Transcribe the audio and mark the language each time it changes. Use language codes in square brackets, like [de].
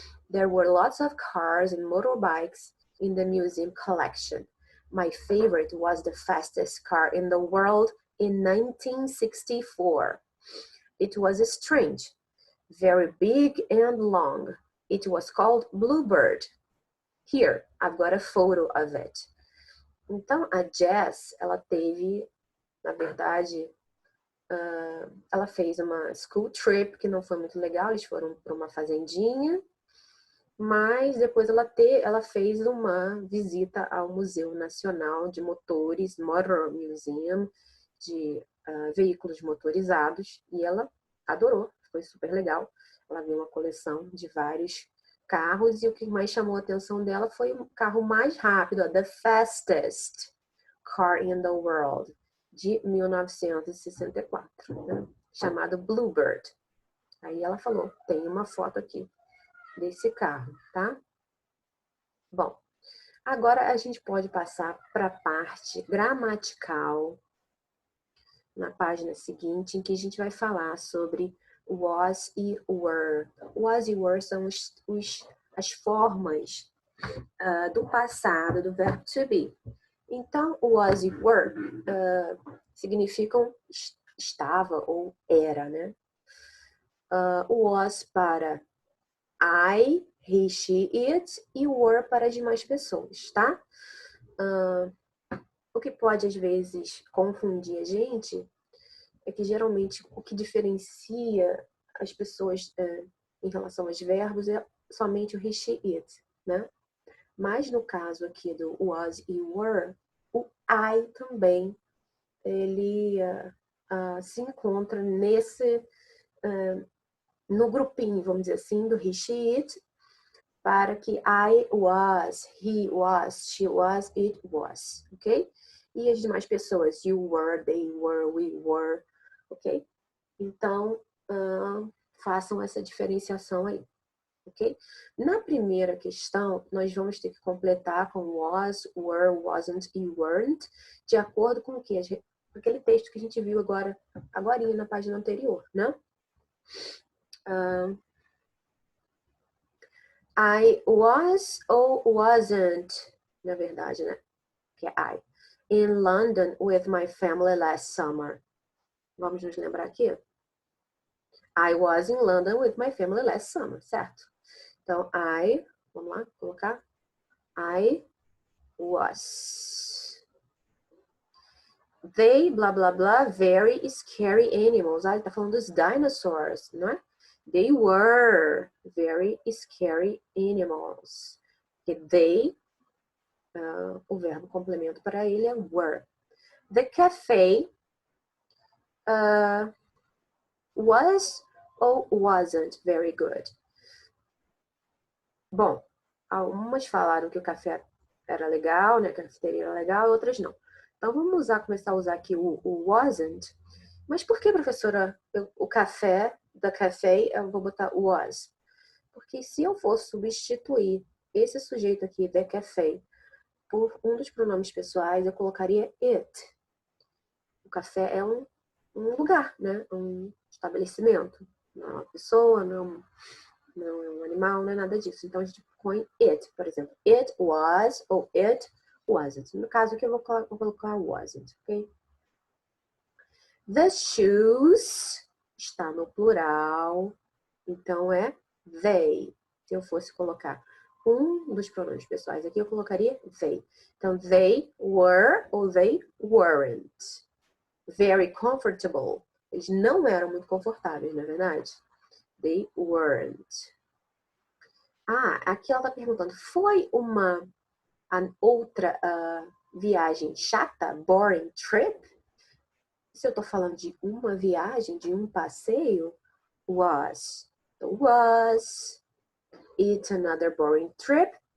[en] There were lots of cars and motorbikes in the museum collection. My favorite was the fastest car in the world in 1964. It was strange, very big and long. It was called Bluebird. Here, I've got a photo of it. [pt] Então, a Jess, ela teve, na verdade, ela fez uma [en] school trip [pt] que não foi muito legal. Eles foram para uma fazendinha. Mas depois ela fez uma visita ao Museu Nacional de Motores, Motor Museum, de veículos motorizados, e ela adorou, foi super legal. Ela viu uma coleção de vários carros, e o que mais chamou a atenção dela foi o carro mais rápido, [en] the fastest car in the world, [pt] de 1964, né? Chamado Bluebird. Aí ela falou, tem uma foto aqui desse carro, tá? Bom, agora a gente pode passar para a parte gramatical na página seguinte, em que a gente vai falar sobre was e were. Was e were são as formas do passado do verbo to be. Então, was e were significam estava ou era, né? Was para I, he, she, it e were para as demais pessoas, tá? O que pode às vezes confundir a gente é que geralmente o que diferencia as pessoas em relação aos verbos é somente o he, she, it, né? Mas no caso aqui do was e were, o I também, ele se encontra no grupinho, vamos dizer assim, do he, she, it, para que [en] I was, he was, she was, it was, [pt] ok? E as demais pessoas, [en] you were, they were, we were, [pt] ok? Então, façam essa diferenciação aí, ok? Na primeira questão, nós vamos ter que completar com was, were, wasn't e weren't, de acordo com o que? Aquele texto que a gente viu agora na página anterior, né? I was ou wasn't, na verdade, né? Que é I. [en] In London with my family last summer. [pt] Vamos nos lembrar aqui? [en] I was in London with my family last summer, [pt] certo? Então, vamos lá, colocar. [en] I was. They, blá, blá, blá, very scary animals. [pt] Ele tá falando dos dinosaurs, não é? [en] They were very scary animals. [pt] E they, o verbo complemento para ele é were. [en] The cafe was ou wasn't very good. [pt] Bom, algumas falaram que o café era legal, né? Que a cafeteria era legal, outras não. Então vamos começar a usar aqui o wasn't. Mas por que, professora, o café, da café, eu vou botar was? Porque se eu for substituir esse sujeito aqui, the café, por um dos pronomes pessoais, eu colocaria it. O café é um lugar, né? Um estabelecimento. Não é uma pessoa, não é um animal, não é nada disso. Então a gente põe it, por exemplo. [en] It was [pt] ou it wasn't. No caso aqui eu vou colocar wasn't, ok? The shoes está no plural, então é they. Se eu fosse colocar um dos pronomes pessoais aqui, eu colocaria they. [en] Então, they were ou they weren't. Very comfortable. [pt] Eles não eram muito confortáveis, não é verdade? [en] They weren't. [pt] Aqui ela está perguntando, foi uma outra viagem chata, [en] boring trip? [pt] Se eu estou falando de uma viagem, de um passeio, was. [en] Was it another boring trip?